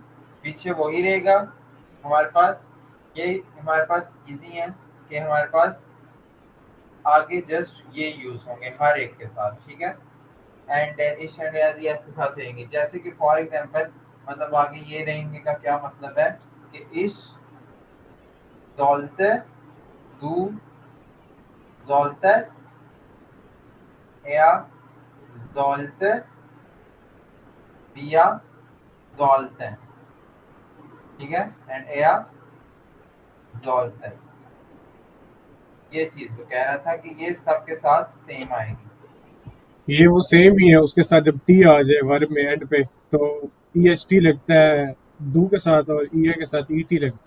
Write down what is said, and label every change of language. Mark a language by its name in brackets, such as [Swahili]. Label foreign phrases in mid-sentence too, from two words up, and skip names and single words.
[Hindi] पीछे वही रहेगा हमारे पास। ये हमारे पास इजी है कि हमारे पास आगे जस्ट ये यूज होंगे हर एक के साथ। ठीक है। एंड इश एंड एज यस के साथ रहेंगे। जैसे कि [English] for example [Hindi] मतलब आगे ये रहेंगे का क्या मतलब है कि [German] ich sollte, du solltest, er sollte, wir sollten. [Hindi] ठीक है। एंड [German] er sollte। [Hindi] ये चीज को कह रहा था कि ये सबके साथ सेम आएगी। ये वो सेम ही है, उसके साथ जब टी आ जाए वर्ब में एंड पे तो ई एस टी लगता है डू के साथ, और ई ए के साथ ई टी लगता है।